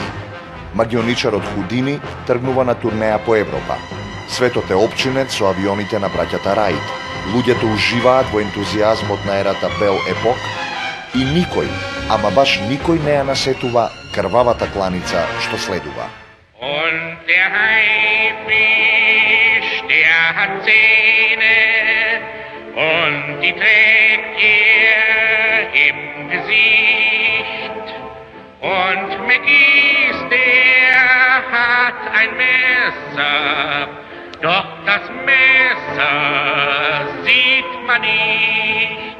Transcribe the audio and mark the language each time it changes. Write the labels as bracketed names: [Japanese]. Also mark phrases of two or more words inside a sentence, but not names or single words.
[Macedonian] Магионичарот Худини тргнува на турнеја по Европа. Светот е опчинет со авионите на браќата Раид. Луѓето уживаат во ентузијазмот на ерата Бел Епок и никој, ама баш никој не ја насетува крвавата кланица што следува. [German] Und der Haifisch, der hat Zähne und die trägt er im Gesicht. Und Maggis, der hat ein Messer, doch das Messer sieht man nicht.